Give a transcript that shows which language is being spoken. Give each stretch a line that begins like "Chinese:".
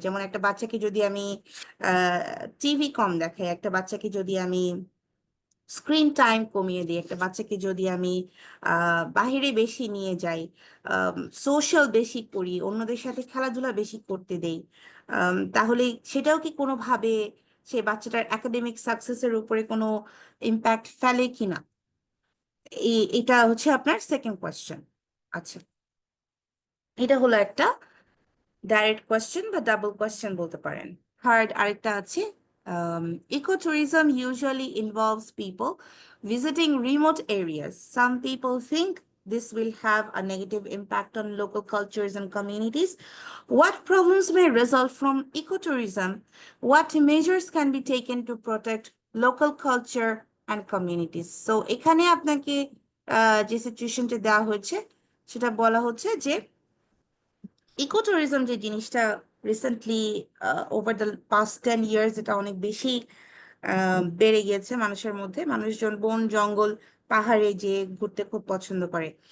Bangla: যেমন একটা বাচ্চাকে যদি আমি টিভি কম দেখাই, একটা বাচ্চাকে যদি আমি স্ক্রিন টাইম কমিয়ে দিই, একটা বাচ্চাকে যদি আমি বাহিরে বেশি নিয়ে যাই, সোশ্যাল বেশি করি, অন্যদের সাথে খেলাধুলা বেশি করতে দেই, তাহলে সেটাও কি কোনোভাবে সে বাচ্চাটার একাডেমিক সাকসেসের উপরে কোনো ইম্প্যাক্ট ফেলে কিনা? এটা হচ্ছে আপনার সেকেন্ড কোয়েশ্চেন। আচ্ছা, এটা হলো একটা ডাইরেক্ট কোয়েশ্চেন বা ডাবল কোয়েশ্চেন বলতে পারেন। থার্ড আরেকটা আছে,
English: ecotourism usually involves people visiting remote areas. Some people think this will have a negative impact on local cultures and communities. What problems may result from ecotourism? What measures can be taken to protect local culture and communities?
Bangla: So এখানে আপনাকে যে সিচুয়েশনটা দেওয়া হয়েছে সেটা বলা হচ্ছে যে ইকোট্যুরিজম যে জিনিসটা recently over the past 10 years এটা অনেক বেশি বেড়ে গিয়েছে মানুষের মধ্যে। মানুষজন বন জঙ্গল পাহাড়ে যে ঘুরতে খুব পছন্দ করে।